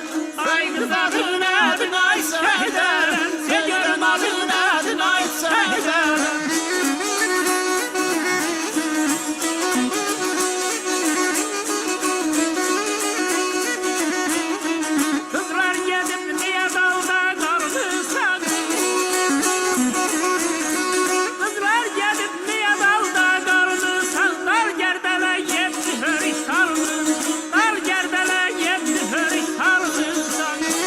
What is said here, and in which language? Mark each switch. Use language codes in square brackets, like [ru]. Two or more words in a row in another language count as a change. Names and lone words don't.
[tr] Ay kız adın nedir ay Serdar? Sevgilim adın nedir ay Serdar? [az] Kızlar gedib niye dalda qalırsan? Kızlar gedib niye dalda qalırsan? Dar gərdələ yeddi hörük salırsan. Dar gərdələ yeddi hörük salırsan.